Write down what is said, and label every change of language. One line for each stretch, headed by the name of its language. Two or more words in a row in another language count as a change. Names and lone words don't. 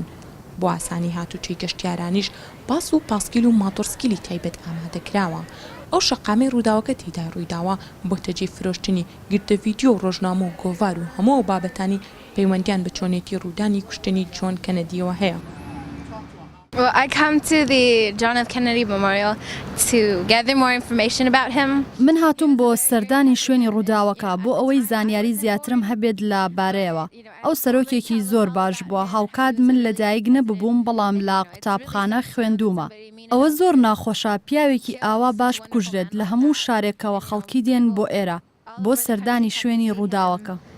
Central Kurdish: بۆ ئاسانی هاتوچی گەشتیارانیش باس و پاسکیل و ماتۆرسکیلی تایبەت ئامادەکراوە. ئەو شەقامەی ڕووداوەکە تێدا ڕوویداوە بۆ تەجێ فرۆشتنی گردە ڤیدیۆ و ڕۆژنامە و گۆڤار و هەموو بابەتانی پەیوەندیان بە چۆنێتی ڕوودانی کوشتنی جۆن کەنەدیەوە هەیە.
English: Well, I come to the John F. Kennedy Memorial to gather more information about him.
Central Kurdish: من هاتووم بۆ سەردانی شوێنی ڕووداوەکە بۆ ئەوەی زانیاری زیاترم هەبێت لە بارەیەوە. ئەو سەرۆکێکی زۆر باش بووە هاوکات من لەدایک نەببووم بەڵام لە قوتابخانە خوێندومە. ئەوە زۆر ناخۆشە پیاوێکی ئاوا باش بکوژرێت لە هەموو شارێکەوە خەڵکی دێن بۆ ئێرە بۆ سەردانی شوێنی ڕووداوەکە.